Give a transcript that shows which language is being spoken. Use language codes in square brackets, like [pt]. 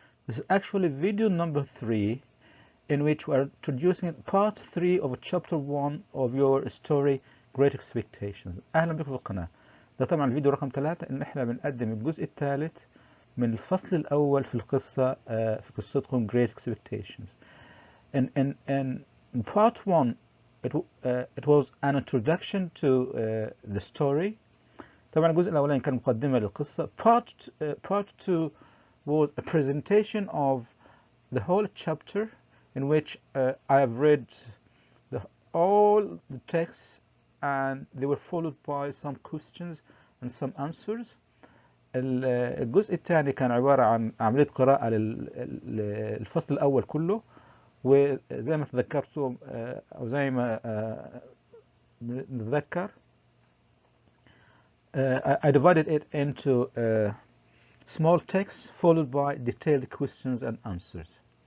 [en] This is actually video number 3 in which we are introducing part 3 of chapter 1 of your story Great Expectations. [ar] أهلا بكم في القناة. ده طبعا الفيديو رقم 3 إن إحنا بنقدم الجزء الثالث من الفصل الأول في القصة في قصتكم Great Expectations. [en] In part 1 it was an introduction to the story. [ar] طبعا الجزء الأولاني كان مقدمة للقصة. [en] Part 2 was a presentation of the whole chapter in which I have read all the texts and they were followed by some questions and some answers. [ar] الجزء الثاني كان عبارة عن عملية قراءة للفصل الأول كله، وزي ما تذكرتم أو زي ما نتذكر [en] I divided it into small text followed by detailed questions and answers.